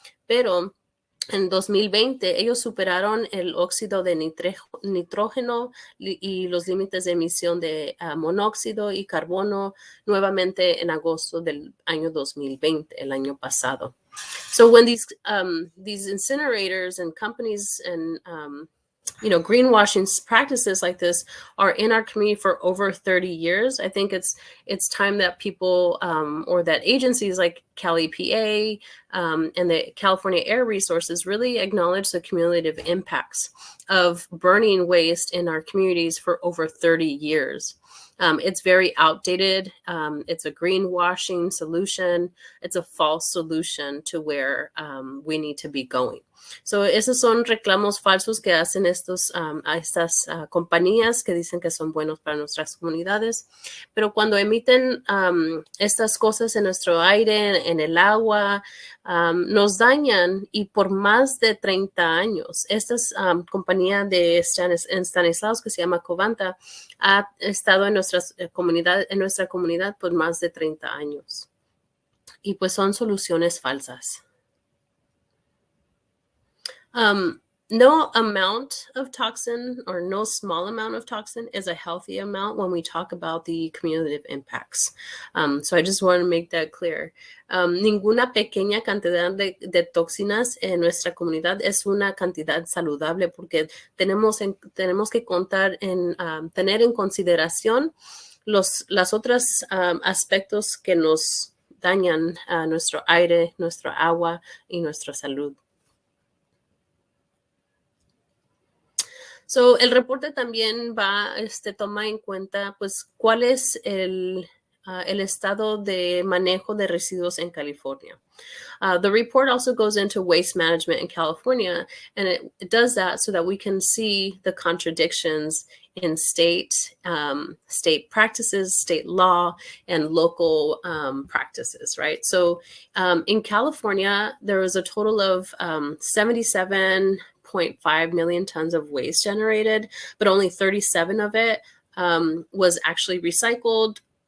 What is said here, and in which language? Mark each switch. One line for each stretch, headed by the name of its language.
Spanish: Pero en 2020, ellos superaron el óxido de nitrógeno y los límites de emisión de monóxido y carbono nuevamente en agosto del año 2020, el año pasado.
English: So when these incinerators and companies and greenwashing practices like this are in our community for over 30 years, I think it's time that people or that agencies like Cal EPA and the California Air Resources really acknowledge the cumulative impacts of burning waste in our communities for over 30 years. It's very outdated. It's a greenwashing solution. It's a false solution to where we need to be going.
Spanish: So, esos son reclamos falsos que hacen a estas compañías que dicen que son buenos para nuestras comunidades, pero cuando emiten estas cosas en nuestro aire, en el agua, nos dañan, y por más de 30 años. Esta compañía de Stanislaus, que se llama Covanta, ha estado en nuestra comunidad por más de 30 años. Y pues son soluciones falsas.
English: No amount of toxin or no small amount of toxin is a healthy amount when we talk about the cumulative impacts. So I just want to make that clear.
Spanish: Ninguna pequeña cantidad de toxinas en nuestra comunidad es una cantidad saludable, porque tenemos que tener en consideración las otras aspectos que nos dañan a nuestro aire, nuestra agua y nuestra salud. So, el reporte también toma en cuenta, pues, cuál es el estado de manejo de residuos en California.
English: The report also goes into waste management in California, and it does that so that we can see the contradictions in state practices, state law, and local practices, right? So in California, there was a total of 77.5 million tons of waste generated, but only 37 of it was actually recycled.